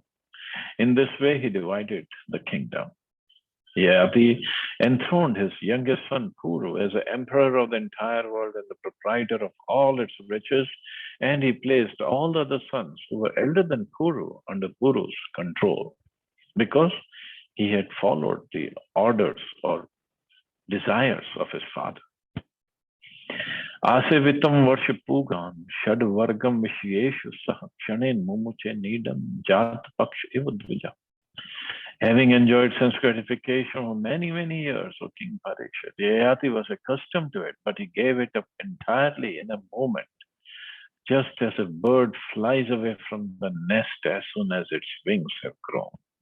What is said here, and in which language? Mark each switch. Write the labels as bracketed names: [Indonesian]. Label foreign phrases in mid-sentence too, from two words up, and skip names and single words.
[English] In this way, he divided the kingdom. Yayati enthroned his youngest son Puru as the emperor of the entire world and the proprietor of all its riches, and he placed all the other sons who were elder than Puru under Puru's control because he had followed the orders or desires of his father. [Sanskrit] आसेवितं वर्षपूगान् षड्वर्गं विषयेषु सः क्षणेन मुमुचे नीडं जात पक्ष इवद्विजः. [English] Having enjoyed sense gratification for many, many years, O King Parikshit, Yayati was accustomed to it, but he gave it up entirely in a moment, just as a bird flies away from the nest as soon as its wings have grown.